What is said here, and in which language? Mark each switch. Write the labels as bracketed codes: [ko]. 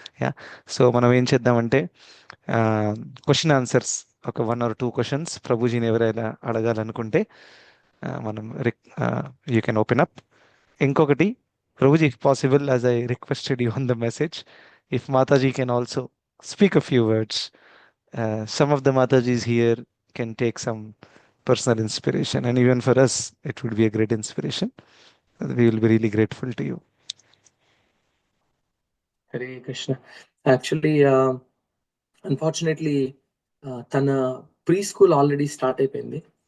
[te] Yeah, so మనం ఏం చేద్దామంటే క్వశ్చన్ ఆన్సర్స్ ఒక 1 or 2 క్వశ్చన్స్ ప్రభుజీని ఎవరైనా అడగాలనుకుంటే మనం [en] You can open up. ఇంకొకటి, Prabhuji, if possible, as I requested you on the message, if Mataji can also speak a few words. Some of the Matajis here can take some personal inspiration, and even for us, it would be a great inspiration. We will be really grateful to you. [sa] Hare Krishna. [te] Actually unfortunately తన pre school already start అయిపోయింది.